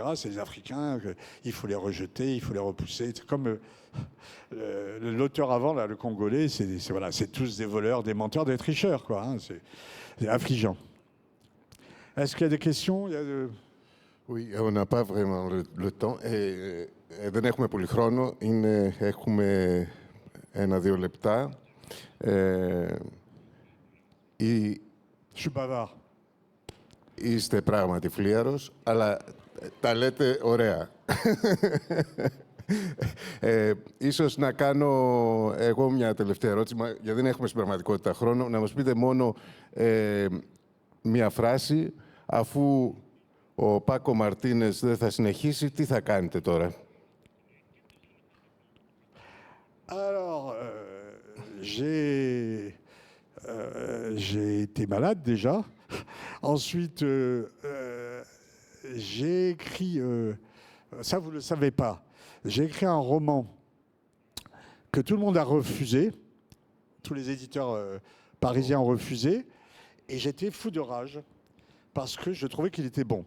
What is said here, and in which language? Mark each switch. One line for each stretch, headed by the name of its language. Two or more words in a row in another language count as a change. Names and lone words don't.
French: C'est les Africains, il faut les rejeter, il faut les repousser. C'est comme l'auteur avant, là, le Congolais, c'est tous des voleurs, des menteurs, des tricheurs, quoi. Hein, c'est affligeant. Est-ce qu'il y a des questions? Oui, on n'a pas vraiment le temps.
Greek: Δεν έχουμε πολύ χρόνο. Έχουμε 1-2 λεπτά.
French: Je suis bavard.
Greek: Είστε πράγματι φλίαρος, αλλά τα λέτε ωραία. Ίσως να κάνω εγώ μια τελευταία ερώτηση, γιατί δεν έχουμε στην πραγματικότητα χρόνο. Να μας πείτε μόνο μια φράση, αφού ο Πάκο Μαρτίνες δεν θα συνεχίσει, τι θα κάνετε τώρα?
French: Alors, j'ai été malade déjà. Ensuite, j'ai écrit, ça vous ne le savez pas, j'ai écrit un roman que tout le monde a refusé, tous les éditeurs parisiens ont refusé, et j'étais fou de rage parce que je trouvais qu'il était bon.